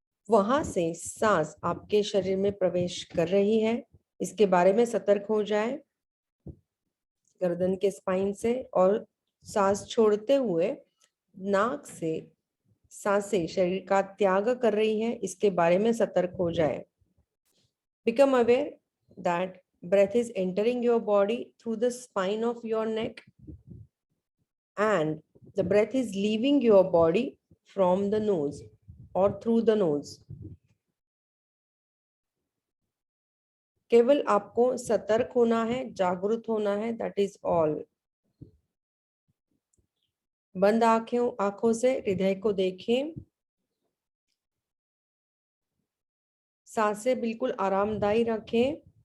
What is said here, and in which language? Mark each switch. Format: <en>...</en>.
<hi>वहां से सांस आपके शरीर में प्रवेश कर रही है, इसके बारे में सतर्क हो जाए गर्दन के स्पाइन से, और सांस छोड़ते हुए नाक से सांसें शरीर का त्याग कर रही है, इसके बारे में सतर्क हो जाए।</hi> <en>Become aware that breath is entering your body through the spine of your neck and the breath is leaving your body from the nose or through the nose.</en> <hi>केवल आपको सतर्क होना है, जागरूक होना है,</hi> <en>That is all.</en> <hi>बंद आंखों से हृदय को देखें। सांसें बिल्कुल आरामदायी रखें।</hi>